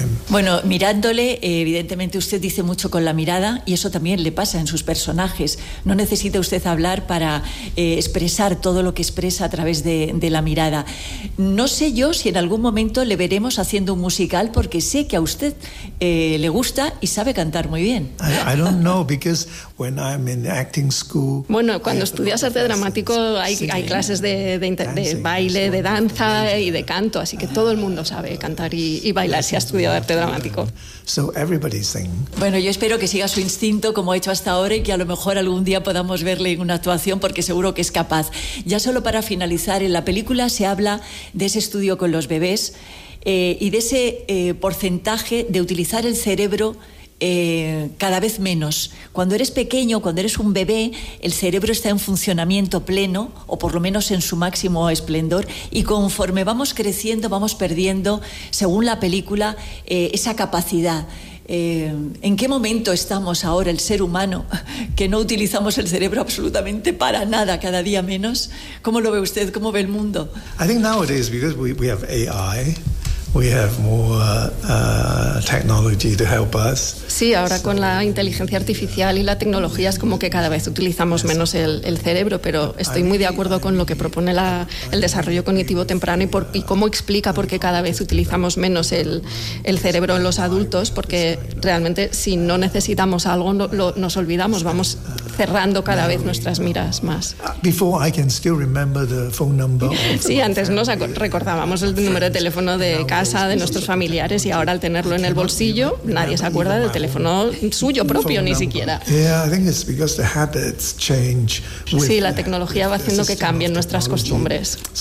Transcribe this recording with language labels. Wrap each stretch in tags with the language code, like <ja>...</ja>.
<es>Bueno, mirándole, evidentemente usted dice mucho con la mirada, y eso también le pasa en sus personajes. No necesita usted hablar para expresar todo lo que expresa a través de la mirada. No sé yo si en algún momento le veremos haciendo un musical, porque sé que a usted le gusta y sabe cantar muy bien.</es> <en>I don't know, because when I'm in acting school.</en> <es>Bueno, cuando estudias arte dramático hay clases de baile, de danza y de canto, así que todo el mundo sabe cantar y bailar si ha estudiado arte dramático.</es> <en>So everybody sing.</en> <es>Bueno, yo espero que siga su instinto como ha hecho hasta ahora y que a lo mejor algún día podamos verle en una actuación, porque seguro que es capaz. Ya solo para finalizar, en la película se habla de ese estudio con los bebés y de ese porcentaje de utilizar el cerebro cada vez menos. Cuando eres pequeño, cuando eres un bebé, el cerebro está en funcionamiento pleno, o por lo menos en su máximo esplendor, y conforme vamos creciendo vamos perdiendo, según la película, esa capacidad. ¿En qué momento estamos ahora, el ser humano, que no utilizamos el cerebro absolutamente para nada, cada día menos? ¿Cómo lo ve usted? ¿Cómo ve el mundo?</es> <en>I think nowadays, because we have AI, we have more technology to help us.</en> <es>Sí, ahora con la inteligencia artificial y la tecnología es como que cada vez utilizamos menos el cerebro, pero estoy muy de acuerdo con lo que propone el desarrollo cognitivo temprano y cómo explica por qué cada vez utilizamos menos el cerebro en los adultos, porque realmente si no necesitamos algo nos olvidamos, vamos cerrando cada vez nuestras miras más.</es> <en>Before I can still remember the phone number.</en> <es>Sí, antes nos recordábamos el número de teléfono de casa de nuestros familiares, y ahora al tenerlo en el bolsillo nadie se acuerda del teléfono suyo propio ni siquiera. Sí, la tecnología va haciendo que cambien nuestras costumbres.</es>